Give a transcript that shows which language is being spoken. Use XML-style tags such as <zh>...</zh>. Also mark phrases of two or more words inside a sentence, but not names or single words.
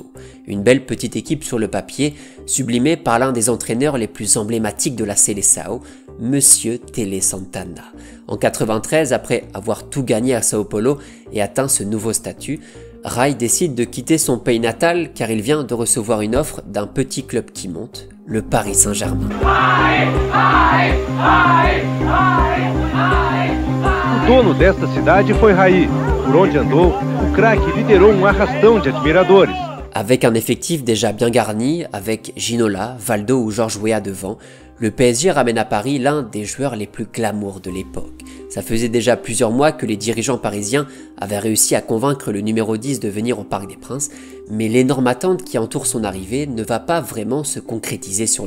<fr>Une belle petite équipe sur le papier, sublimée par l'un des entraîneurs les plus emblématiques de la Seleção, Monsieur Tele Santana. En 93, après avoir tout gagné à Sao Paulo et atteint ce nouveau statut, Rai décide de quitter son pays natal car il vient de recevoir une offre d'un petit club qui monte, le Paris Saint-Germain.</fr> <pt>O dono desta cidade foi Rai. Por onde andou, o craque liderou arrastão de admiradores.</pt> <fr>Avec un effectif déjà bien garni, avec Ginola, Valdo ou Georges Weah devant, le PSG ramène à Paris l'un des joueurs les plus glamour de l'époque. Ça faisait déjà plusieurs mois que les dirigeants parisiens avaient réussi à convaincre le numéro 10 de venir au Parc des Princes, mais l'énorme attente qui entoure son arrivée ne va pas vraiment se concrétiser sur le terrain.</fr>